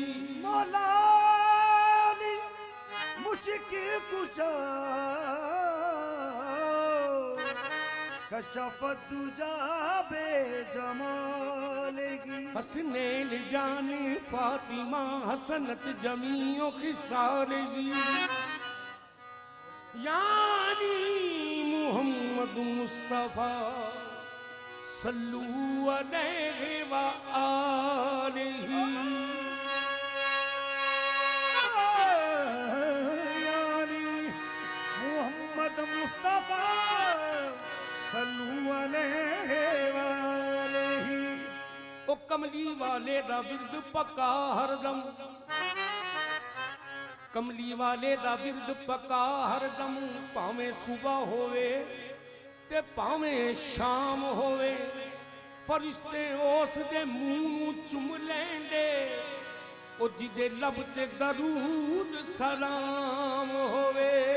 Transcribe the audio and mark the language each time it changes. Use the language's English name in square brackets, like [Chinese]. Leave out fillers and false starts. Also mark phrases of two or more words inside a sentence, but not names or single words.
[Arabic] مولا علي مشكل كشا كشف الدجى بجماله حسنين جان فاطمة حسنت جميع خصاله يعني محمد مصطفى صلوا عليه وآله يعني محمد مصطفى صلوا عليه وآله [Punjabi] او کملی والے دا ورد پکا ہر دم کملی والے دا ورد پکا ہر دم بھاویں صبح ہووے تے بھاویں شام ہووے فرشتے اس دے منہ نوں چم لیندے او جدے لب تے درود سلام ہووے